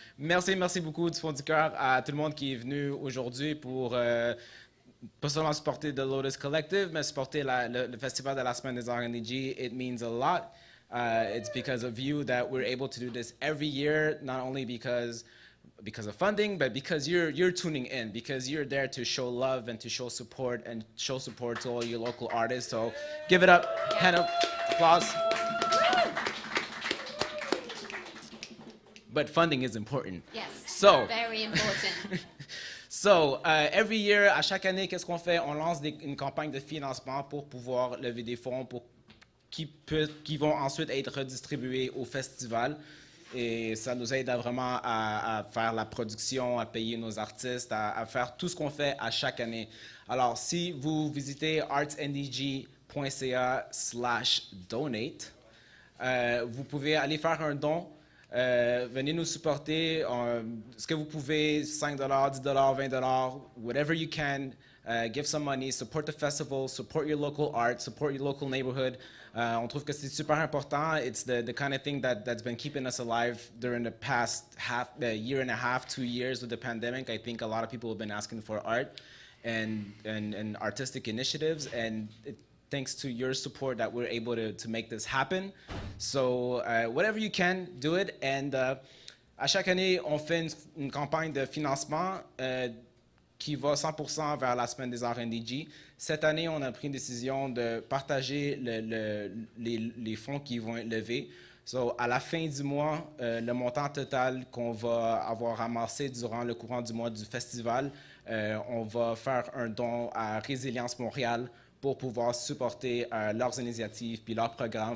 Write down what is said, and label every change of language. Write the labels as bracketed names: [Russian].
[French] Merci beaucoup du fond du cœur à tout le monde qui est venu aujourd'hui pour pas seulement supporter the Lotus Collective, mais supporter le festival de la Semaine des Arts NDG. [English] It means a lot. It's because of you that we're able to do this every year, not only because of funding, but because you're tuning in, because you're there to show love and to show support to all your local artists. So give it up, hand up, applause. But funding is important. Yes, so, very important. So, every year, [French] à chaque année, qu'est-ce qu'on fait? On lance une campagne de financement pour pouvoir lever des fonds qui vont ensuite être redistribués au festival. Et ça nous aide vraiment à faire la production, à payer nos artistes, à faire tout ce qu'on fait à chaque année. Alors, si vous visitez artsndg.ca/donate, vous pouvez aller faire un don. Venez nous supporter. Ce que vous pouvez, $5, $10, $20, [English] whatever you can. Give some money, support the festival, support your local art, support your local neighborhood. [French] On trouve que c'est super important. [English] It's the kind of thing that's been keeping us alive during the past year and a half, 2 years with the pandemic. I think a lot of people have been asking for art and artistic initiatives, and thanks to your support that we're able to make this happen. So whatever you can, do it. [French] And à chaque année, on fait une campagne de financement qui va 100% vers la Semaine des Arts NDG. Cette année, on a pris une décision de partager les fonds qui vont être levés. So, à la fin du mois, le montant total qu'on va avoir ramassé durant le courant du mois du festival, on va faire un don à Résilience Montréal pour pouvoir supporter leurs initiatives puis leurs programmes.